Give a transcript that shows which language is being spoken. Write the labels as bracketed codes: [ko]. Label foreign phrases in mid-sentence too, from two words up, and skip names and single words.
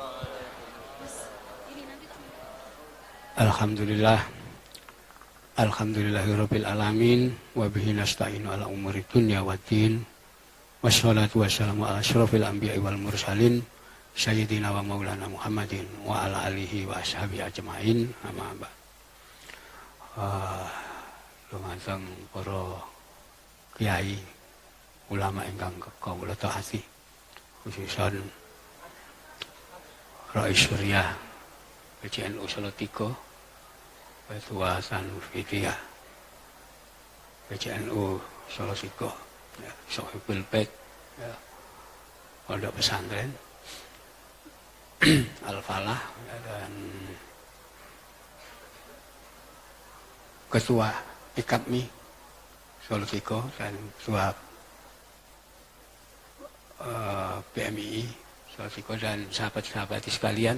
[ar] الحمد لله. الحمد لله رب العالمين وبه نستعين على أمور الدنيا والدين. والصلاة والسلام على أشرف الأنبياء والمرسلين سيدنا ومولانا محمد وعلى آله وأصحابه أجمعين. أما بعد. [jv] Lumantar para kiai ulama ingkang kawula taati, khususan [id] Rais Surya PCNU Salatiga, Ketua Sanufidiyah PCNU Salatiga, ya, [ar] صاحب البيت, [id] ya, Pondok Pesantren Al-Falah, ya, dan Ketua IKAPMI Salatiga dan Ketua PMI Salatiga dan sahabat-sahabat sekalian.